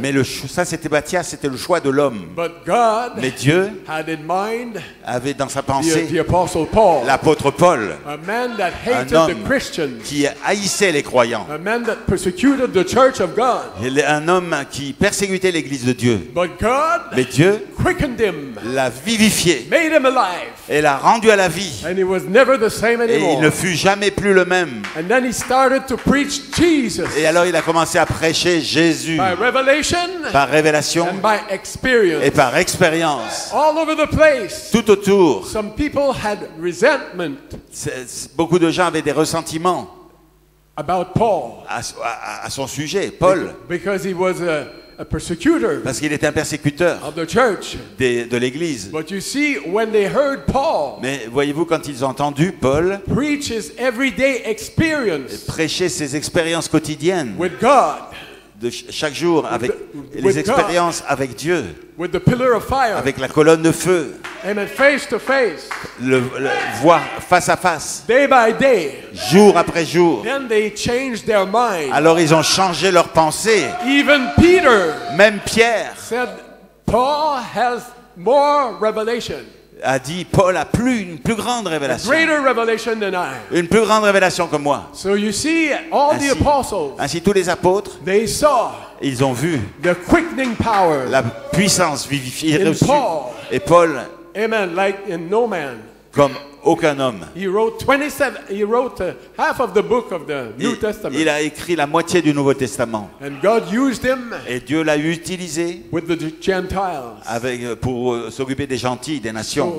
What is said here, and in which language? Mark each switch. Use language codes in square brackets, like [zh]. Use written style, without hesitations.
[fr] mais ça c'était Matthias, c'était le choix de l'homme. [en] But God [fr] Mais Dieu [en] had in mind [fr] avait dans sa [en] the [fr] pensée [en] Apostle Paul, [fr] l'apôtre Paul, [en] a man that hated [fr] un homme [en] the Christians, [fr] qui haïssait les croyants, [en] a man that persecuted the church of God. [fr] un homme qui persécutait l'Église de Dieu. [en] But God [fr] Mais Dieu [en] quickened him, [fr] l'a vivifié [en] made him alive, [fr] et l'a rendu à la vie. [en] and he was never the same [fr] Et il [en] anymore. [fr] ne fut jamais plus le même. [en] And then he started to preach Jesus [fr] Et alors il a commencé à prêcher Jésus [en] by revelation [fr] par révélation [en] and by experience. [fr] et par expérience. [en] All over the place. [fr] Tout autour, [en] Some people had resentment [fr] beaucoup de gens avaient des ressentiments [en] about Paul [fr] à son sujet, Paul, [en] because he was a persecutor [fr] parce qu'il était un persécuteur [en] of the church. [fr] de l'Église. [en] But you see, when they heard Paul [fr] Mais voyez-vous, quand ils ont entendu Paul [en] preach his everyday experience [fr] prêcher ses expériences quotidiennes, [en] with God, [fr] de chaque jour, avec [en] with [fr] les [en] God. [fr] expériences avec Dieu, [en] with the pillar of fire, [fr] avec la colonne de feu, [en] amen, face to face, [fr] le voir face à face, [en] day by day, [fr] jour après jour. [en] then they changed their mind. [fr] Alors ils ont changé leur pensée. [en] Even Peter [fr] Même Pierre [en] said, Paul has more revelation, [fr] a dit, Paul a une plus grande [en] a [fr] révélation. [en] greater revelation than I. [fr] Une plus grande révélation que moi. [en] So you see, all the apostles, [fr] Ainsi tous les apôtres, [en] they saw [fr] ils ont vu [en] the quickening power [fr] la puissance vivifiée [en] in [fr] reçue. [en] Paul. [fr] Et Paul, [en] Amen, like in no man. [fr] comme aucun homme. [en] He wrote 27. He wrote half of the book of the New Testament. [fr] Il a écrit la moitié du Nouveau Testament. [en] And God used him [fr] Et Dieu l'a utilisé [en] with the Gentiles. [fr] pour s'occuper des gentils, des nations.